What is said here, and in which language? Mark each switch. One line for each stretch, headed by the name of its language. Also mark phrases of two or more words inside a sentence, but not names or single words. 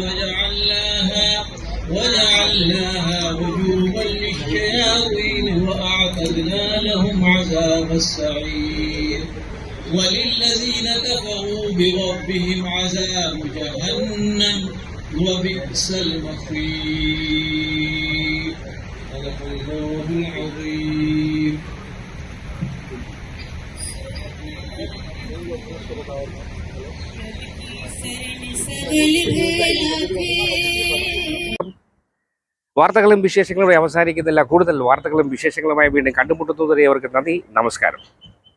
Arabic: وجعلناها رجوما للشياطين وأعتدنا لهم عذاب السعير وللذين كفروا بربهم عذاب جهنم وبئس المصير. صدق الله العظيم.
Malayalam: വാർത്തകളും വിശേഷങ്ങളും അവസാനിക്കുന്നില്ല. കൂടുതൽ വാർത്തകളും വിശേഷങ്ങളുമായി വീണ്ടും കണ്ടുമുട്ടുന്നതുവരെ അവർക്ക് നന്ദി, നമസ്കാരം.